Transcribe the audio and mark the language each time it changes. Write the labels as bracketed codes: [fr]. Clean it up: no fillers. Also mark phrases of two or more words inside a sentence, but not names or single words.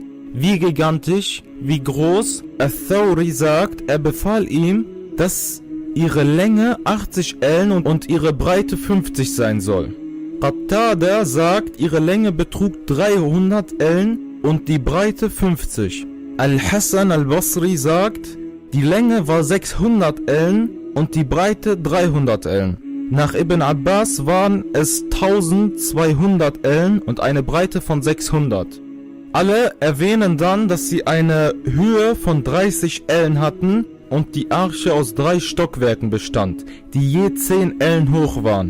[de] Wie gigantisch, wie groß? Al-Thawri sagt, er befahl ihm, dass ihre Länge 80 Ellen und ihre Breite 50 sein soll. Qatada sagt, ihre Länge betrug 300 Ellen und die Breite 50. Al-Hassan al-Basri sagt, die Länge war 600 Ellen und die Breite 300 Ellen. Nach Ibn Abbas waren es 1200 Ellen und eine Breite von 600. Alle erwähnen dann, dass sie eine Höhe von 30 Ellen hatten und die Arche aus 3 Stockwerken bestand, die je 10 Ellen hoch waren.